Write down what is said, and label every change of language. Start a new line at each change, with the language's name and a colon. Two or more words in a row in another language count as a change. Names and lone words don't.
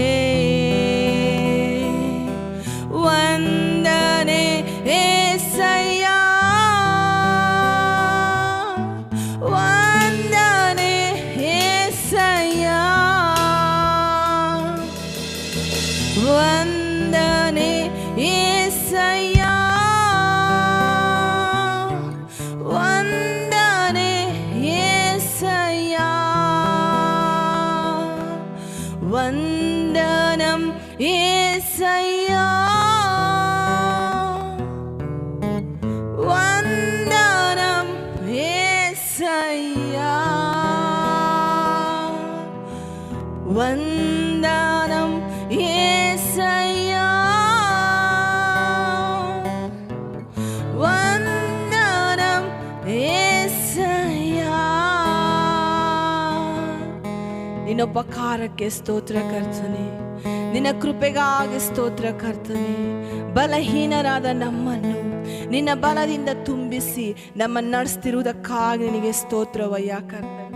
Kannada: ವಂದನೆ యేసయ్య, ವಂದನೆ యేసయ్య, ವಂದನೆ యేసయ్య, ವಂದನೆ యేసయ్య, ವಂದನಂ యేసయ్య, ವಂದನಂ యేసయ్య, ವಂದನಂ యేసయ్య, ವಂದನಂ యేసయ్య. ನಿನ್ನ ಉಪಕಾರಕ್ಕೆ ಸ್ತೋತ್ರ ಕರ್ತನೆ, ನಿನ್ನ ಕೃಪೆಗಾಗಿ ಸ್ತೋತ್ರ ಕರ್ತನೆ. ಬಲಹೀನರಾದ ನಮ್ಮನ್ನು ನಿನ್ನ ಬಲದಿಂದ ತುಂಬಿಸಿ ನಮ್ಮನ್ನು ನಡೆಸ್ತಿರುವುದಕ್ಕಾಗಿ ನಿನಗೆ ಸ್ತೋತ್ರವಯ್ಯ ಕರ್ತನೆ.